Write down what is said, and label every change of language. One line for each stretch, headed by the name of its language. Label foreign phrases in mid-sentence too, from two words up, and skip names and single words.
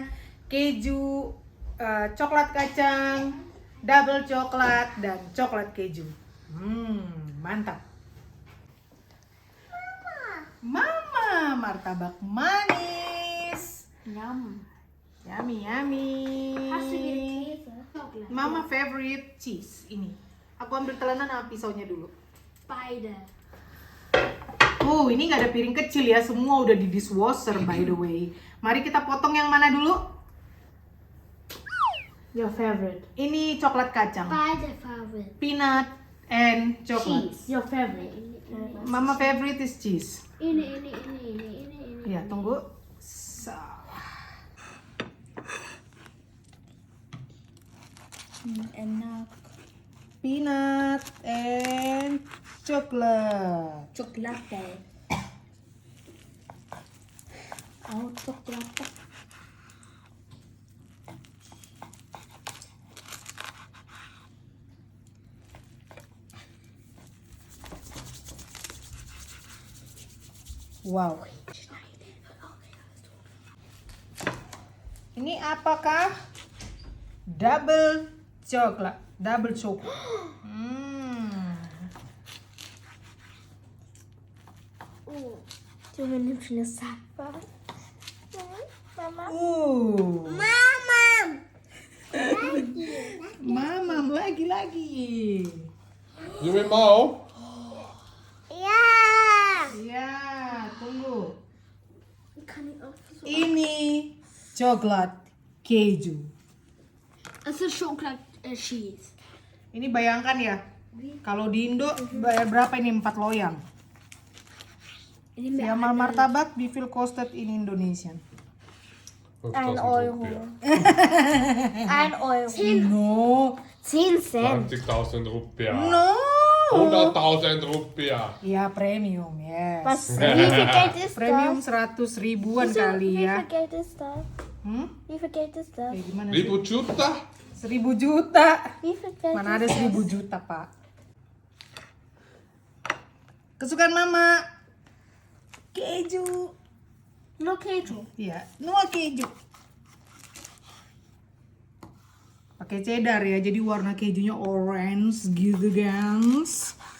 Indonesian: Keju, coklat kacang, double coklat, dan coklat keju. Mantap. Mama, martabak manis. Yum. Yummy, yummy.
German: Hast du wieder Käse?
English: Mama favorite cheese ini.
Indonesian: Aku ambil telenan sama pisaunya dulu.
German: Beide.
Indonesian: Oh, ini nggak ada piring kecil ya. Semua udah di dishwasher
English: by the way.
Indonesian: Mari kita potong yang mana dulu?
English: Your favorite.
Indonesian: Ini coklat kacang.
German: Beide favorite.
English: Peanut and coklat. Cheese. Your favorite. Mama favorite is cheese.
Indonesian: Ini. Ya, tunggu. Enak.
English: Peanut and coklat.
Indonesian: Coklat deh. Oh, coklat. Wow. Ini apakah double coklat? Double coklat.
German: Du nimmst eine Sackbar.
Indonesian: Mama. Mamam lagi.
German: Will wir mau?
Indonesian: Ya, tunggu.
German: Kann ich auch so.
Indonesian: Ini coklat keju.
German: Es ist Schokolade Cheese.
Indonesian: Ini bayangkan ya, kalau di Indo bayar berapa ini 4 loyang? Ini
German: Ya, martabak wie viel kostet in Indonesia? 1 Euro. 1 Euro.
English: No, 10 Cent.
Indonesian: 20.000 Rupiah.
English: No.
Indonesian: 100.000 Rupiah.
English: Ya premium, yes.
German: Was, wie viel Geld ist
English: Premium
German: das?
Indonesian: 100 ribuan
German: Wieso,
Indonesian: kali
German: wie
Indonesian: ya.
German: viel Geld ist das? Wie viel Geld ist das?
Indonesian: Kayak gimana sih? 1.000 juta? 1000 juta.
German: Wie viel Geld
Indonesian: Mana ada
German: ist
Indonesian: 1000 juta, Pak? Kesukaan Mama. Keju.
German: Nur Keju.
Indonesian: Iya, Noa keju. Pakai cheddar ya, jadi warna kejunya orange gitu, guys.